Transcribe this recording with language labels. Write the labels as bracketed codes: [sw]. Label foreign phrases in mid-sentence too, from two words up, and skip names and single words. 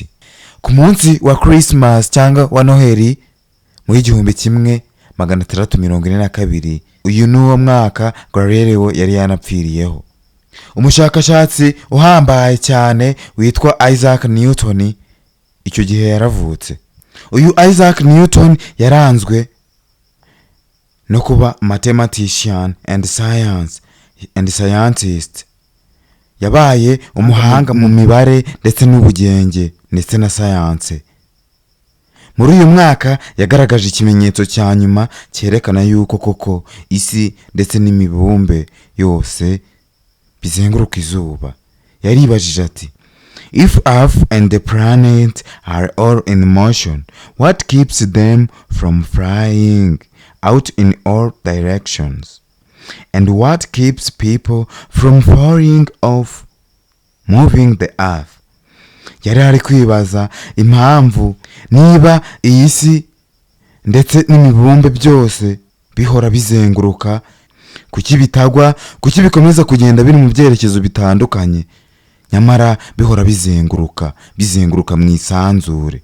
[rw] Ku munsi wa Christmas cyangwa wa Noheli mu 1642, uyu ni uwo mwaka Galileo yari yanapfiriyeho. Umushakashatsi uhambaye cyane witwa Isaac Newton icyo gihe yaravutse. uyu Isaac Newton yaranzwe no kuba [en] mathematician and scientist. [rw] Yabaye umuhanga mu mibare ndetse n'ubugenge ndetse na science. Muri uyu mwaka yagaragaje ikimenyetso cya nyuma cyerekana yuko koko isi ndetse n'imibumbe yose bizenguruka izuba. Yaribajije ati, [en] if Earth and the planet are all in motion, what keeps them from flying out in all directions? And what keeps people from falling off moving the earth? [rw] Yari ari kwibaza impamvu niba iyi si ndetse n'imibumbe byose bihora bizenguruka, kuki bitagwa, kuki bikomeza kugenda biri mu byerekezo bitandukanye, nyamara bihora bizenguruka mu isanzure.